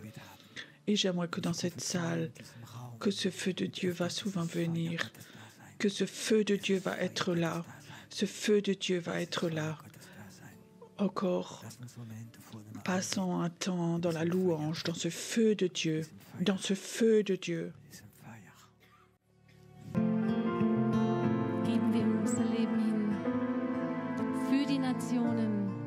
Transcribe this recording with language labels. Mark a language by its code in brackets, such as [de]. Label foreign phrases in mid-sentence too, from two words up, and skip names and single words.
[fr] Et j'aimerais que dans cette salle, que ce feu de Dieu va souvent venir, que ce feu de Dieu va être là. Ce feu de Dieu va être là. Encore, passons un temps dans la louange, dans ce feu de Dieu, dans ce feu de Dieu. [de] Geben wir unser Leben hin für die Nationen.